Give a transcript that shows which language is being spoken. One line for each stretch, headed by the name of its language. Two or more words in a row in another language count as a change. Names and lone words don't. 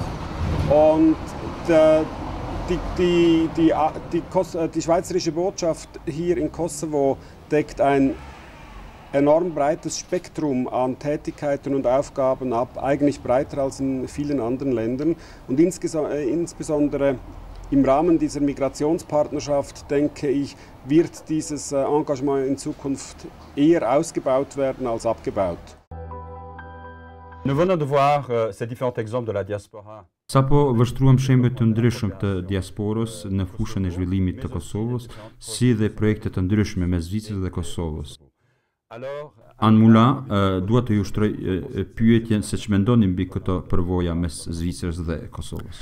German: Und die schweizerische Botschaft hier in Kosovo deckt ein enorm breites Spektrum an Tätigkeiten und Aufgaben ab, eigentlich breiter als in vielen anderen Ländern. Und insbesondere im Rahmen dieser Migrationspartnerschaft, denke ich, wird dieses Engagement in Zukunft eher ausgebaut werden als abgebaut.
French: Nous venons de voir ces différents exemples de la diaspora.
Albanian: Sapo vështruam shembuj të ndryshëm të diasporës në fushën e zhvillimit të Kosovës, si dhe projekte të ndryshme mes Zvicrës dhe Kosovës. Anë Mula, dua të ju shtroj pyetjen se ç'mendoni mbi këto përvoja mes Zvicrës dhe Kosovës.